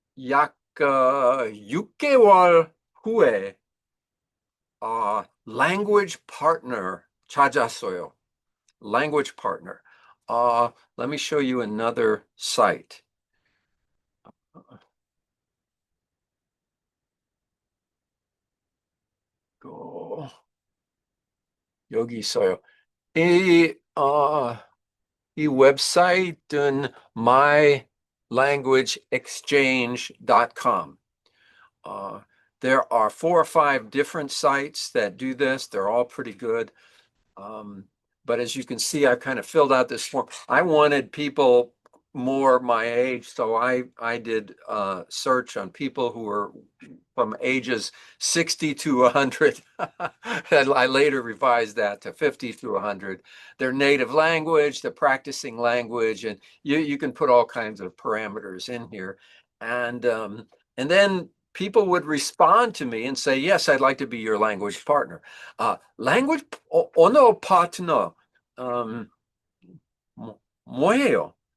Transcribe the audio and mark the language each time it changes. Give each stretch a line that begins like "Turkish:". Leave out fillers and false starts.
Korean: 약 6개월 후에 language partner 찾았어요.
English: Language partner. Let me show you another site.
Korean: 여기 있어요. 이, 이 웹사이트는 mylanguageexchange.com.
English: There are 4 or 5 different sites that do this. They're all pretty good. But as you can see, I kind of filled out this form. I wanted people more my age, so I did search on people who were from ages 60 to 100. And I later revised that to 50 to 100. Their native language, the practicing language, and you can put all kinds of parameters in here. And then people would respond to me and say, yes, I'd like to be your language partner.
Korean: language 언어 파트너 뭐예요?